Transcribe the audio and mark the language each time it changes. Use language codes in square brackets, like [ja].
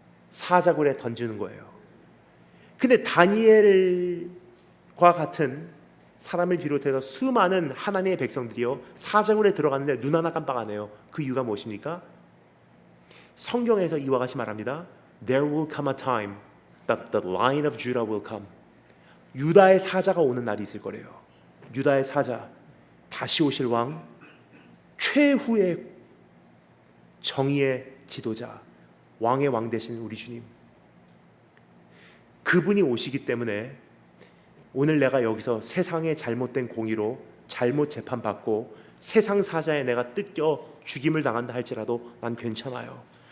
[ko] 사자굴에 던지는 거예요. 근데 다니엘과 같은 사람을 비롯해서 수많은 하나님의 백성들이요 사자굴에 들어갔는데 눈 하나 깜빡 안 해요. 그 이유가 무엇입니까? 성경에서 이와 같이 말합니다. [en] There will come a time that the Lion of Judah will come. [ko] 유다의 사자가 오는 날이 있을 거래요. 유다의 사자, 다시 오실 왕, 최후의 정의의 지도자, 왕의 왕 되신 우리 주님, 그분이 오시기 때문에 오늘 내가 여기서 세상의 잘못된 공의로 잘못 재판받고 세상 사자에 내가 뜯겨 죽임을 당한다 할지라도 난 괜찮아요.